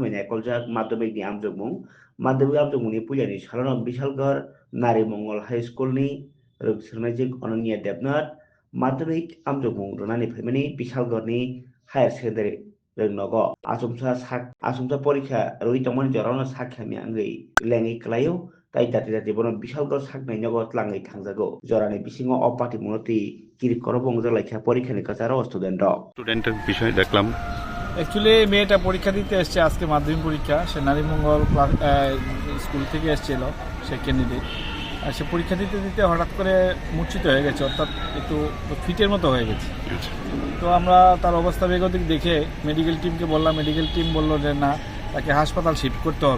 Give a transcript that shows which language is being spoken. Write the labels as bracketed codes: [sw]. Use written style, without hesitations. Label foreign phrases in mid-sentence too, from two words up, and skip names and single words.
[trp] bai naikoljak madhyamikni amjogmungni puljani salono Bishalgarh Narimangal High School ni rwngsurnaijak Ananya Debnath madhyamik amjogmung rwnani phaimani Bishalgarhni [en] higher secondary [trp] rwngnogo asumsa porikha rwi tongmani jorano sakhamya wngwi lengi klaio tai dati bono Bishalgarh saknainogo tlangai thangjago jorani bisingo o patimoni twi kirikoro bongjak laikha porikhani kacharo student rok [bn] স্টুডেন্টের বিষয় দেখলাম। অ্যাকচুয়ালি মেয়েটা পরীক্ষা দিতে এসছে আজকে মাধ্যমিক পরীক্ষা। সে নারীমঙ্গল স্কুল থেকে এসেছিল, সে ক্যান্ডিডেট। আর সে পরীক্ষা দিতে হঠাৎ করে মূর্ছিত হয়ে গেছে, অর্থাৎ একটু ফিটের মতো হয়ে গেছে। তো আমরা তার অবস্থা বেগতিক দেখে মেডিকেল টিমকে বললাম, মেডিকেল টিম বললো যে না, তাকে হাসপাতাল শিফট করতে হবে।